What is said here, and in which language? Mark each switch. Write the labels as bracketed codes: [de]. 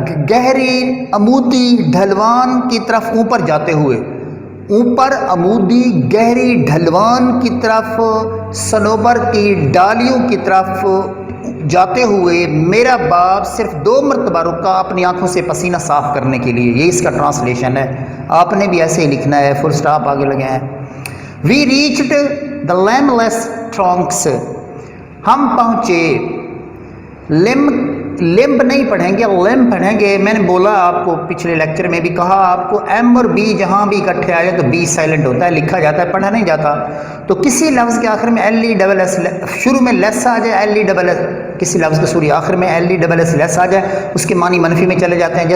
[ur] گہری عمودی ڈھلوان کی طرف اوپر جاتے ہوئے، اوپر عمودی گہری ڈھلوان کی طرف، صنوبر کی ڈالیوں کی طرف جاتے ہوئے میرا باپ صرف 2 مرتبہ رکا اپنی آنکھوں سے پسینہ صاف کرنے کے لیے. یہ اس کا ٹرانسلیشن ہے. آپ نے بھی ایسے ہی لکھنا ہے، فل سٹاپ آگے لگے ہیں. [en] we reached the limbless trunks, [ur] ہم پہنچے. لمب نہیں پڑھیں گے، لمب پڑھیں گے. میں نے بولا آپ کو پچھلے لیکچر میں بھی کہا آپ کو، ایم اور بی جہاں بھی اکٹھے آ جائے تو بی سائلنٹ ہوتا ہے، لکھا جاتا ہے، پڑھا نہیں جاتا. تو کسی لفظ کے آخر میں ایل ای ڈبل ایس، شروع میں لیس آ جائے، ایل ای ڈبل ایس، کسی لفظ کے سوری آخر میں ایل ای ڈبل ایس لیس آ جائے، اس کے معنی منفی میں چلے جاتے ہیں.